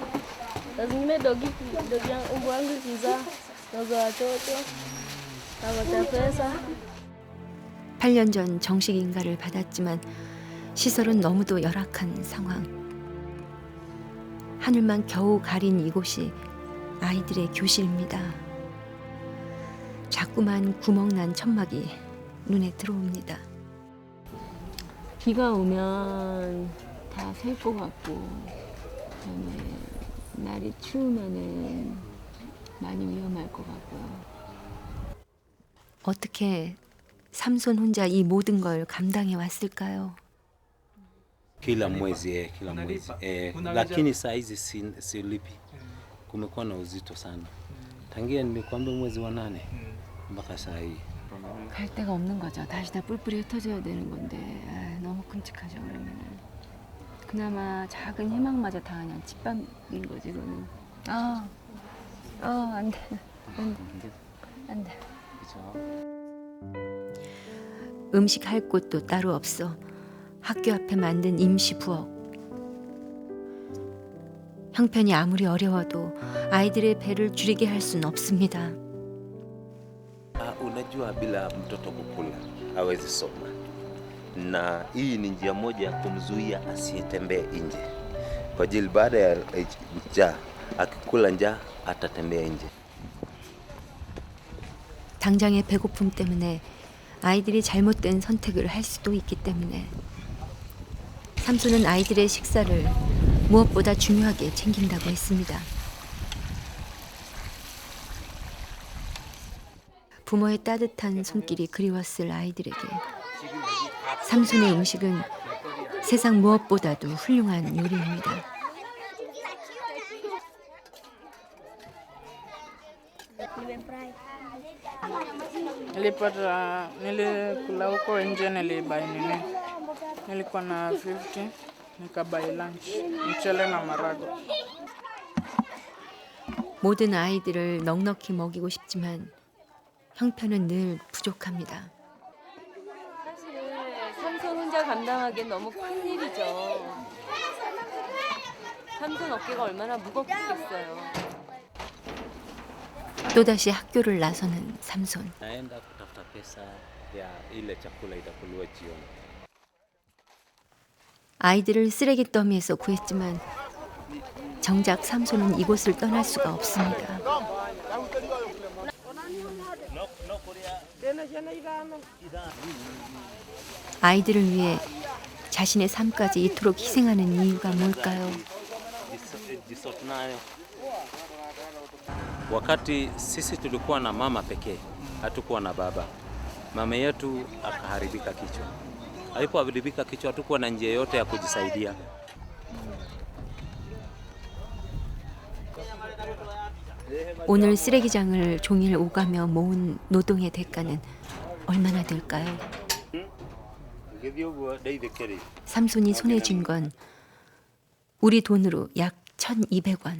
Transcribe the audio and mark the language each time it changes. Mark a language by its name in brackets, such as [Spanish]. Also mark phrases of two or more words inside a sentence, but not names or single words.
[Swahili] Saa zingine dogi yangu wangu ikizaa, nauza watoto, napatia pesa. [Korean] 8년 전 정식 인가를 받았지만 시설은 너무도 열악한 상황. 하늘만 겨우 가린 이곳이 아이들의 교실입니다. 자꾸만 구멍난 천막이 눈에 들어옵니다. 비가 오면 다 셀 것 같고, 그다음에 날이 추우면은 많이 위험할 것 같고요. 어떻게 삼손 혼자 이 모든 걸 감당해 왔을까요? [Swahili] Kila mwezi. Lakini saa hizi silipi. Kumekuwa na uzito sana. Tangia nilikwambia mwezi wa 8 mpaka saa hii. [Korean] 갈 데가 없는 거죠. 다시 다 뿔뿔이 흩어져야 되는 건데 너무 끔찍하죠. 그러면은 그나마 작은 희망마저 다 그냥 집밥인 거지. 그거는 안 돼. 안 돼. 음식 할 곳도 따로 없어 학교 앞에 만든 임시 부엌. 형편이 아무리 어려워도 아이들의 배를 줄이게 할 순 없습니다. [Swahili] Unajua bila mtoto kukula hawezi soma, na hii ni njia moja ya kumzuia asitembee nje, kwa ajili baada ya njaa, akikula njaa atatembea nje. [Korean] 당장의 배고픔 때문에 아이들이 잘못된 선택을 할 수도 있기 때문에 삼손은 아이들의 식사를 무엇보다 중요하게 챙긴다고 했습니다. 부모의 따뜻한 손길이 그리웠을 아이들에게 삼손의 음식은 세상 무엇보다도 훌륭한 요리입니다. [Swahili] Nilikula huko nje, nilibai nini, nilikuwa na 50, nikabai lunch, mchele na marago. [Korean] 모든 아이들을 넉넉히 먹이고 싶지만 형편은 늘 부족합니다. 사실은 삼손 혼자 감당하기엔 너무 큰 일이죠. 삼손 어깨가 얼마나 무겁겠어요. 또다시 학교를 나서는 삼손. [Swahili] Naenda kutafuta pesa ya ile chakula itakuliwa jioni. [Korean] 아이들을 쓰레기 더미에서 구했지만 정작 삼손은 이곳을 떠날 수가 없습니다. 아이들을 위해 자신의 삶까지 이토록 희생하는 이유가 뭘까요? [Swahili] Wakati sisi tulikuwa na mama pekee, hatukuwa na baba. Mama yetu akaharibika kichwa. Alipoharibika kichwa, hatukuwa na njia yote ya kujisaidia. [Korean] 오늘 쓰레기장을 종일 오가며 모은 노동의 대가는 얼마나 될까요? 삼손이 손에 쥔 건 우리 돈으로 약 1,200원.